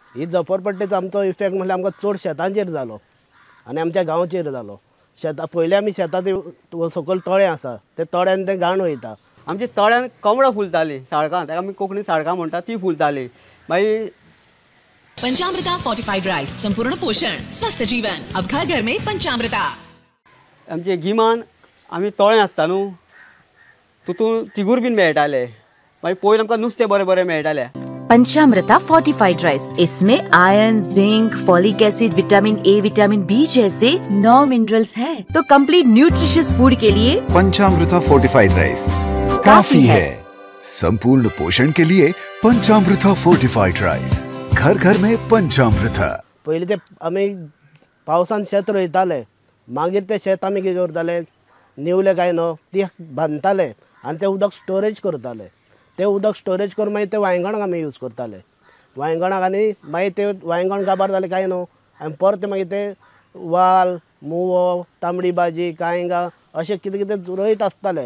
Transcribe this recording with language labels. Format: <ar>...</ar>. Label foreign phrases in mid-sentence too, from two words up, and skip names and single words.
<kok>ही झोपडपट्टीचो आमचो इफेक्ट म्हळ्यार आमकां चड शेतांचेर जालो आनी आमच्या गांवचेर जालो। शेतां पयलीं आमी शेतां सकयल तळें आसा ते तळ्यान तें घाण वयता। आमच्या तळ्यान कमळां फुलतालीं साळकां, ताका आमी कोंकणी साळकां म्हणटा ती फुलतालीं। मागीर</kok> <hi>पंचामृता फोर्टिफाइड राइस, संपूर्ण पोषण स्वस्थ जीवन, अब घर घर में पंचामृता।</hi> <kok>आमचे गिमान आमी तळें आसता न्हू, तितून तिगूर बीन मेळटाले। मागीर पयलीं आमकां नुस्तें बरें बरें मेळटालें।</kok> <hi>पंचामृता फोर्टिफाइड राइस, इसमें आयरन, जिंक,</hi> <en>folic acid, vitamin A, vitamin B</en> <hi>जैसे 9 मिनरल्स हैं। तो</hi> <en>complete nutritious food</en> <hi>के लिए पंचामृता फोर्टिफाइड राइस काफी है। संपूर्ण पोषण के लिए पंचामृता फोर्टिफाइड राइस, घर घर में पंचामृता।</hi> <kok>पयलीं ते आमी पावसान शेत रोयताले, मागीर ते शेत आमी कितें करताले, निवले काय न्हू ती बांदताले आनी ते उदक स्टोरेज करताले। ते उदक स्टोरेज करून मागीर ते वांयगणाक आमी यूज करताले। वांयगणाक आनी मागीर ते वांयगण काबार जालें काय न्हू आनी परते मागीर ते वाल, मुवो, तांबडी भाजी, कांयंगां अशें कितें कितें रोयत आसताले।</kok>